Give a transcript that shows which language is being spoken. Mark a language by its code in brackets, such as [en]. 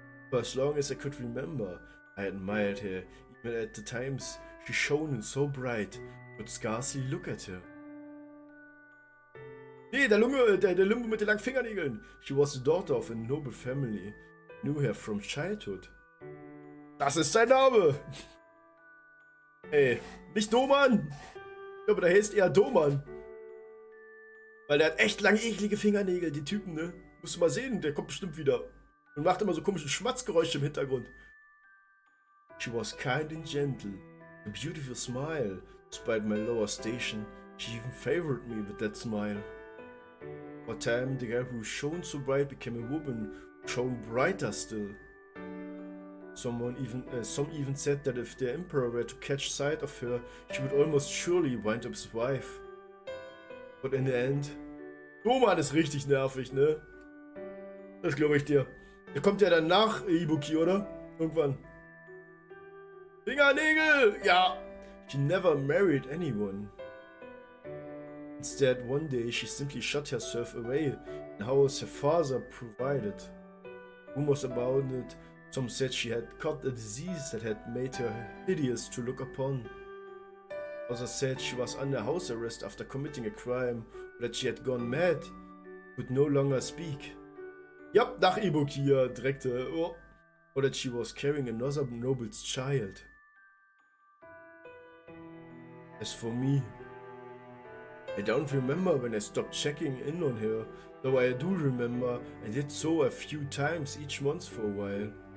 [en] For as long as I could remember, I admired her, even at the times she shone so bright, I could scarcely look at her. [de] Nee, der Limbo mit den langen Fingernägeln. [en] She was the daughter of a noble family. Knew her from childhood. [de] Das ist sein Name! Ey, nicht Doman! Ich glaube, der heißt eher Doman. Weil der hat echt lange, eklige Fingernägel, die Typen, ne? Musst du mal sehen, der kommt bestimmt wieder. Und macht immer so komische Schmatzgeräusche im Hintergrund. [en] She was kind and gentle, a beautiful smile. Despite my lower station, she even favored me with that smile. For a time, the girl who shone so bright became a woman who shone brighter still. Some even said that if the Emperor were to catch sight of her, she would almost surely wind up his wife. But in the end... [de] Roman ist richtig nervig, ne? Das glaube ich dir. Der kommt ja dann nach Ibuki, oder? Irgendwann. Fingernägel! Ja! [en] She never married anyone. Instead, one day she simply shut herself away in the house her father provided. Rumors about it, some said she had caught a disease that had made her hideous to look upon. Others said she was under house arrest after committing a crime, or that she had gone mad, could no longer speak. [de] Ja, nach Ibuki ja, direkt, oh. [en] Or that she was carrying another noble's child. As for me, I don't remember when I stopped checking in on her, though I do remember I did so a few times each month for a while.